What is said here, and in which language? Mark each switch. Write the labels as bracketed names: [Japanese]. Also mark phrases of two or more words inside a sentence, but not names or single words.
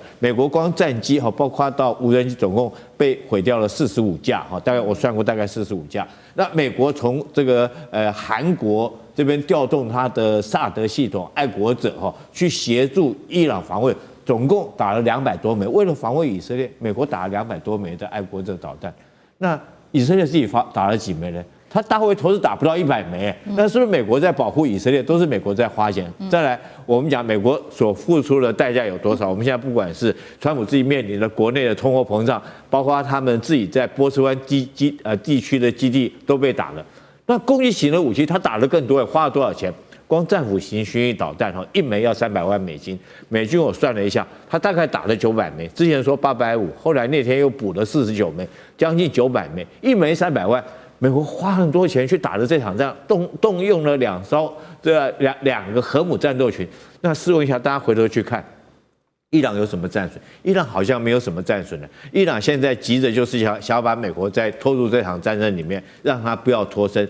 [Chinese] 美國光戰機包括到無人機，總共被毀掉了45架，大概我算過大概45架。那美國從這個韓國這邊調動他的薩德系統、愛國者去協助伊朗防衛。總共打了200多枚，為了防衛以色列，美國打了200多枚的愛國者導彈。那以色列自己打了幾枚呢？他大會投資打不到100枚，那是不是美國在保護以色列？都是美國在花錢。再來，我們講美國所付出的代價有多少？我們現在不管是川普自己面臨的國內的通貨膨脹，包括他們自己在波斯灣地區的基地都被打了。那攻擊型的武器，他打的更多，花了多少錢？光戰斧型巡弋導彈1枚要300萬美金，美軍我算了一下，他大概打了900枚，之前說850，後來那天又補了49枚，将近900枚，1 枚300 萬。美國花很多錢去打的這場仗，動用了兩個核武戰鬥群。那試問一下，大家回頭去看，伊朗有什麼戰損？伊朗好像沒有什麼戰損了。伊朗現在急着就是想要把美國再拖入這場戰爭裡面，讓他不要脫身。